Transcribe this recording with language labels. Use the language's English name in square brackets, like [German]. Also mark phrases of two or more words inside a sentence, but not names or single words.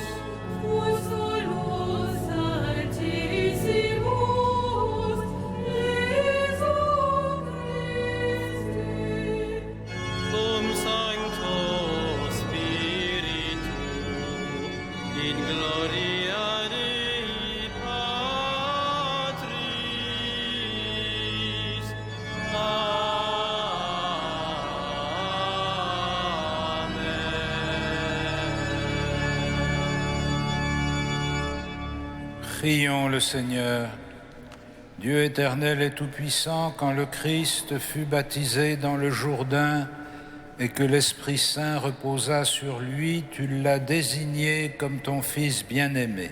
[Latin] tu solus altissimus, Iesu Christi. cum Sancto Spiritu, in gloria Dei Patris. Amen. [French] Prions le Seigneur. Dieu éternel et tout-puissant, quand le Christ fut baptisé dans le Jourdain et que l'Esprit Saint reposa sur lui, tu l'as désigné comme ton Fils bien-aimé.